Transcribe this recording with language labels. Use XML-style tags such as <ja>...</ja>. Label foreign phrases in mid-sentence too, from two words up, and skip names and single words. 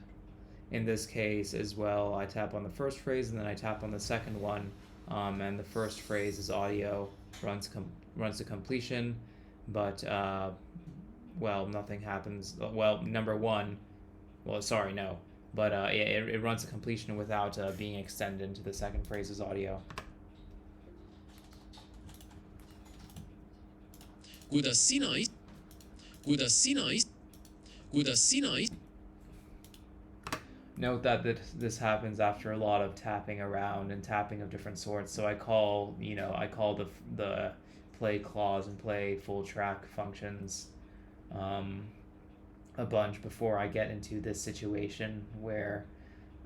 <en>In this case as well, I tap on the first phrase and then I tap on the second one, and the first phrase's audio runs to completion, but well, nothing happens. Well, number one, well, sorry, no, but it runs to completion without being extended into the second phrase's audio.</en> <et>kuidas sina kuidas sina</et> <en>Note that this happens after a lot of tapping around and tapping of different sorts. So I call the play clause and play full track functions a bunch before I get into this situation where</en>